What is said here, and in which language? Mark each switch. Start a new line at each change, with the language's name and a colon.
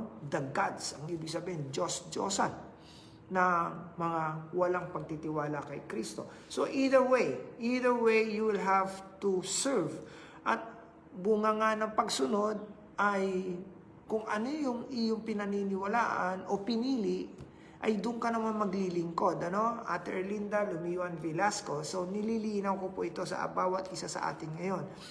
English: The gods,
Filipino: ang ibig sabihin, Diyos-Diyosan, na mga walang pagtitiwala kay Kristo.
English: So either way, you will have to serve.
Filipino: At bunga nga ng pagsunod ay kung ano yung iyong pinaniniwalaan o pinili, ay doon ka naman maglilingkod. Ate Erlinda Lumiwan Velasco. So, nililinaw ko po ito sa bawat isa sa atin ngayon.